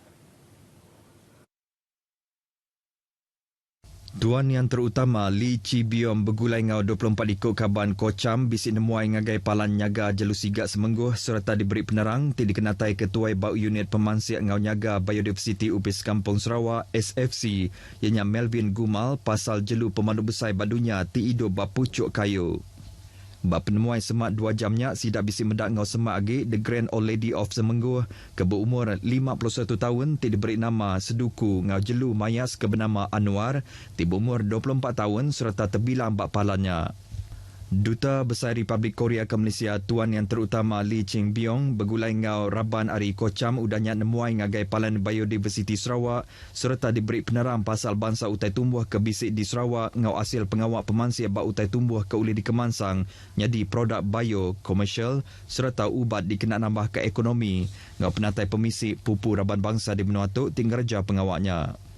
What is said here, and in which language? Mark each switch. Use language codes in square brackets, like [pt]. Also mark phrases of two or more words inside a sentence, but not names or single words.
[iba] Tuan Yang Terutama Lee Ching-byong bergulai ngau 24 ikut kaban KOCHAM bisik nemuai ngagai palan nyaga jelusigak semengguh serta diberi penerang ti dikenatai ketuai bau unit pemansiak ngau nyaga Biodiversity Upis Kampung Sarawak SFC ianya Melvin Gumal pasal jelu pemandu besar badunya ti hidup bapucuk kayu. Bab penemuan semak 2 jamnya sidak bisik medak ngau semak agi The Grand Old Lady of Semengguh ke berumur 51 tahun ti diberi nama seduku ngau jelu mayas ke bernama Anwar ti berumur 24 tahun serta terbilang bak palannya. Duta Besar Republik Korea ke Malaysia Tuan Yang Terutama Lee Ching-byong bergulai ngau Raban Hari KOCHAM udahnya nemuai ngagai palan Biodiversity Sarawak serta diberi penerang pasal bangsa utai tumbuh ke bisik di Sarawak ngau hasil pengawal pemansiak bak utai tumbuh ke uli dikemansang jadi produk bio, komersial serta ubat dikena nambah ke ekonomi ngau penatai pemisik pupu Raban Bangsa di Benua Tok tinggal kerja pengawaknya.